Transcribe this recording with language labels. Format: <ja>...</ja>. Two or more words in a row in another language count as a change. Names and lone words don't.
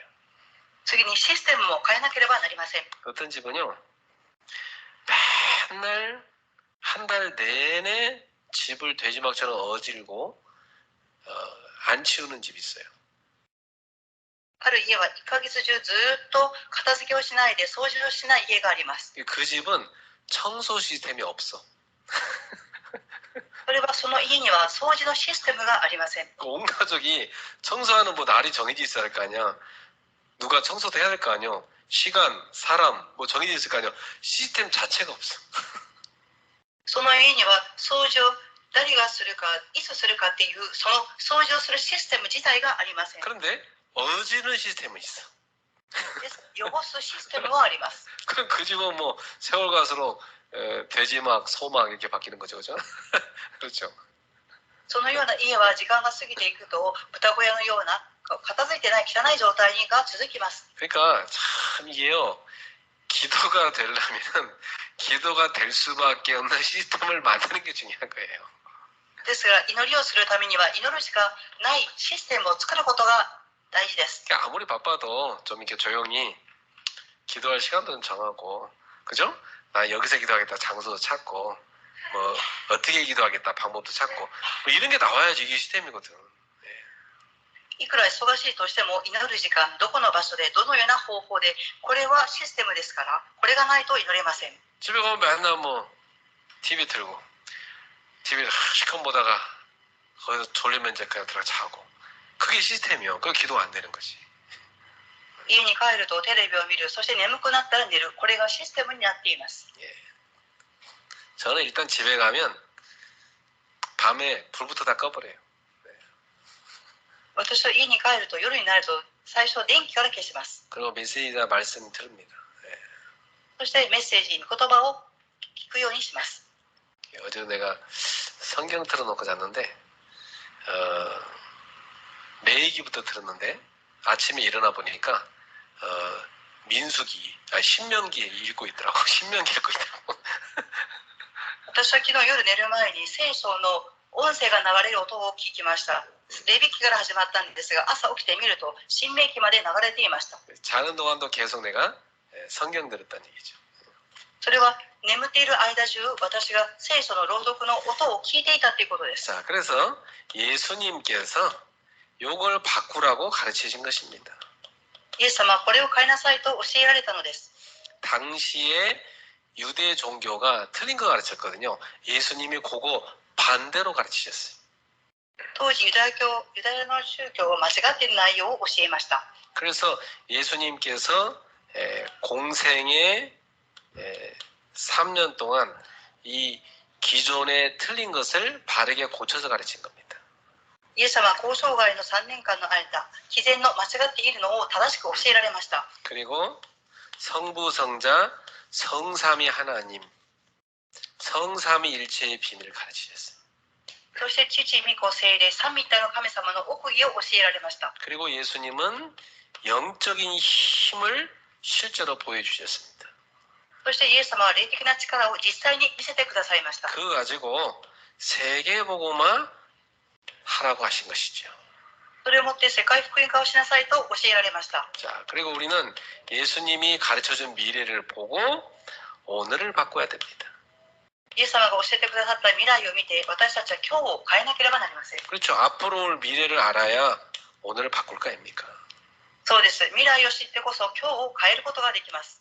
<ja>次にシステムも変えなければなりません。</ja> <ko>어떤 집은요, 맨날 한 달 내내 집을 돼지막처럼 어질고 안 치우는 집이 있어요.</ko> <ja>ある家は1ヶ月中ずっと片付けをしないで掃除をしない家があります。</ja> <ko>그 집은 청소 시스템이 없어.</ko> <ja>それはその家には掃除のシステムがありません。</ja> <ko>온 가족이 청소하는 뭐 날이 정해져 있어야 할 거 아니야. 누가 청소도 해야 할 거 아니야. 시간, 사람 뭐 정해져 있을 거 아니야. 시스템 자체가 없어.</ko> <ja>その家には掃除を誰がするかいつするかっていうその掃除をするシステム自体がありません。</ja> <ko>그런데 어지는 시스템은 있어.</ko> <ja>汚すシステムはあります。</ja> <ko>그럼 그 집은 뭐 세월 갈수록 돼지막, 소막 이렇게 바뀌는 거죠, 그죠? 그렇죠.</ko> <ja>そのような家は時間が過ぎていくと豚小屋のような片付いてない汚い状態が続きます。</ja> <ko>그러니까 참 이게요. 기도가 되려면 기도가 될 수밖에 없는 시스템을 만드는 게 중요한 거예요.</ko> <ja>ですから祈りをするためには祈るしかないシステムを作ることが大事です。</ja> <ko>그러니까 아무리 바빠도 좀 이렇게 조용히 기도할 시간도 좀 정하고, 그죠? 나 여기서 기도하겠다 장소도 찾고, 뭐 어떻게 기도하겠다 방법도 찾고, 뭐 이런 게 나와야지 이게 시스템이거든.</ko> <ja>いくら忙しいとしても祈る時間、どこの場所でどのような方法で、これはシステムですから、これがないと祈れません。</ja> <ko>집에 가면 맨날 뭐 TV 틀고 TV를 시컷 보다가 거기서 졸리면 이제 그냥 들어가 자고, 그게 시스템이요. 그거 기도가 안 되는 거지.</ko> <ja>家に帰るとテレビを見る、そして眠くなったら寝る、これがシステムになっています。</ja> <ko>저는 일단 집에 가면 밤에 불부터 다 꺼버려요.</ko> <ja>私は家に帰ると夜になると最初電気から消します。</ja> <ko>그리고 메시지나 말씀 들읍니다.</ko> <ja>そしてメッセージ、言葉を聞くようにします。</ja> <ko>어제 내가 성경 틀어놓고 잤는데 매기부터 들었는데 아침에 일어나 보니까 신명기 읽고 있더라고. 신명기 읽고 있더라고.</ko> <ja>私は昨日夜寝る前に聖書の音声が流れる音を聞きました。レビ記から始まったんですが、朝起きてみると新明記まで流れていました。</ja> <ko>자는 동안도 계속 내가 성경 들었다는 얘기죠.</ko> <ja>それは眠っている間中、私が聖書の朗読の音を聞いていたということです。</ja> <ko>자, 그래서 예수님께서 요걸 바꾸라고 가르치신 것입니다.</ko> <ja>イエス様はこれを変えなさいと教えられたのです。</ja> <ko>당시에 유대 종교가 틀린 거 가르쳤거든요. 예수님이 그거 반대로 가르치셨어요.</ko> <ja>当時ユダヤの宗教は間違っている内容を教えました。</ja> <ko>그래서 예수님께서 공생의 3년 동안 이 기존에 틀린 것을 바르게 고쳐서 가르친 겁니다.</ko> <ja>イエス様は交渉外の3年間の間、毅然の間違っているのを正しく教えられました。</ja> <ko>그리고 성부, 성자, 성삼위 하나님, 성삼위일체의 비밀을 가르치셨어요.</ko> <ja>そして父、御子、聖霊、三位一体の神様の奥義を教えられました。</ja> <ko>그리고 예수님은 영적인 힘을 실제로 보여주셨습니다.</ko> <ja>そしてイエス様は霊的な力を実際に見せてくださいました。</ja> <ko>그거 가지고 세계복음화 하라고 하신 것이죠.</ko> <ja>それをもって世界福音化をしなさいと教えられました。</ja> <ko>자, 그리고 우리는 예수님이 가르쳐준 미래를 보고 오늘을 바꿔야 됩니다.</ko> <ja>イエス様が教えてくださった未来を見て、私たちは今日を変えなければなりません。</ja> <ko>그렇죠. 앞으로 올 미래를 알아야 오늘을 바꿀 거 아닙니까?</ko> <ja>そうです。未来を知ってこそ今日を変えることができます。</ja>